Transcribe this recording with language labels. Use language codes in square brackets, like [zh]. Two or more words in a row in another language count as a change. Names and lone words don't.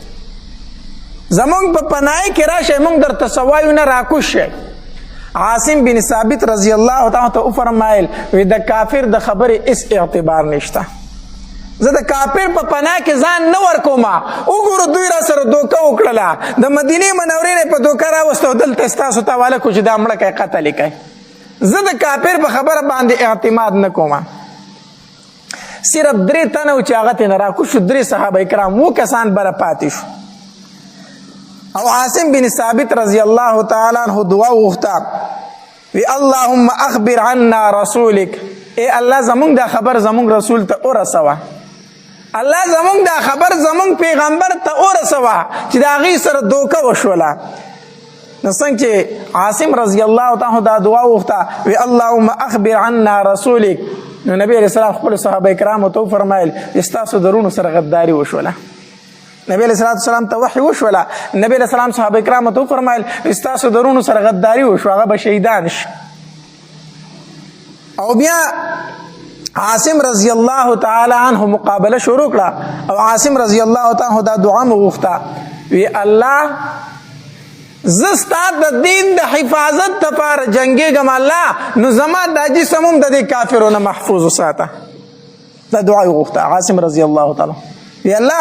[ps] زمونږ په پناهۍ کې راشئ موږ درته څه وایو نه راکوز شئ عاصم بن ثابت [ar] رضی الله تعالی [ps] ته وفرمایل وی د کافر د خبرې هیڅ اعتبار نشته زه د کافر په پناه کې ځان نه ورکوم وګورو دوی را سره دوکه وکړله د مدینې منورې نه په دوکه راوستو دلته ستاسو ته حواله کړو چې دا مړه کوئ قتل یې کوئ زه د کافر په خبره باندې اعتماد نه کوم صرف 3 تنه و چې هغه ترې نه راکوز شو 3 صحابه کرام 2 کسان بره پاتې شو او عاصم بن ثابت [ar] رضی الله تعالی عنه [ps] دعا وغوښته وی [ar] اللهم اخبر عنا رسولک [ps] ای الله زمونږ دا خبر زمونږ رسول ته ورسوه الله زمونږ دا خبر زمونږ پیغمبر ته ورسوه چې د هغې سره دوکه وشوله نو څنګه چې عاصم [ar] رضی الله تعالی [ps] دا دعا وغوښته وی [ar] اللهم اخبر عنا رسولک [ps] نو نبی [ar] علیه السلام [ps] خپلو صحابه کرامو ته وفرمایل ستاسو درونو سره غداري وشوله نبی [ar] علیه السلام [ps] ته وحی وشوله نبی [ar] علیه السلام [ps] صحابه کرامو ته وفرمایل ستاسو درونو سره غداري وشوه هغه به شهیدان شي او بیا عاصم [ar] رضی الله تعالی عنه [ps] مقابله شروع کړه او عاصم [ar] رضی الله تعالی عنه [ps] دا دعا مو وغوښته وی الله زه ستا د دین د حفاظت دپاره جنګېږم الله نو زما دا جسم هم د دې کافرو نه محفوظ وساته دا دعا یې وغوښته عاصم [ar] رضی الله تعالی [ps] وی الله